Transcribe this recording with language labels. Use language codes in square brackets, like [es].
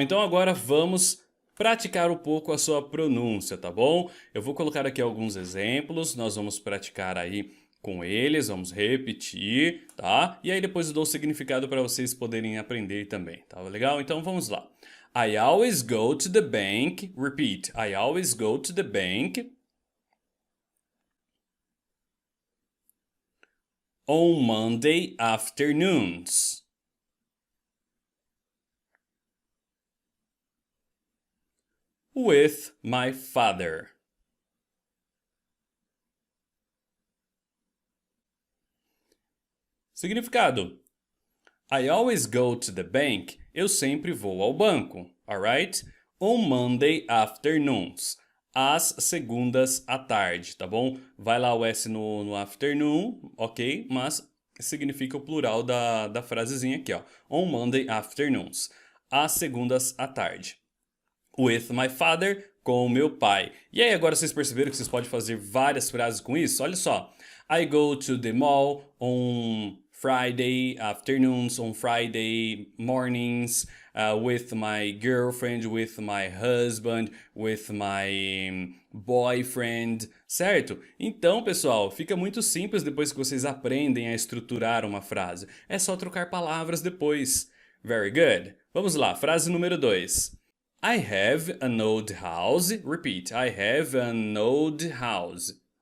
[pt] Então agora vamos praticar um pouco a sua pronúncia, tá bom? Eu vou colocar aqui alguns exemplos, nós vamos praticar aí com eles, vamos repetir, tá? E aí depois eu dou o significado para vocês poderem aprender também, tá legal? Então vamos lá. [en] I always go to the bank. Repeat. I always go to the bank on Monday afternoons. With my father. Significado. I always go to the bank. [pt] Eu sempre vou ao banco. Alright? [en] On Monday afternoons. [pt] Às segundas à tarde, tá bom? Vai lá o S no afternoon, ok? Mas significa o plural da frasezinha aqui, ó. [en] On Monday afternoons. [pt] Às segundas à tarde. [en] With my father, [pt] com o meu pai. E aí, agora vocês perceberam que vocês podem fazer várias frases com isso? Olha só. [en] I go to the mall on Friday afternoons, on Friday mornings, with my girlfriend, with my husband, with my boyfriend, certo? [pt] Então, pessoal, fica muito simples depois que vocês aprendem a estruturar uma frase. É só trocar palavras depois. [en] Very good. [pt] Vamos lá, frase número 2. [en] I have an old house. Repeat. I have an old house.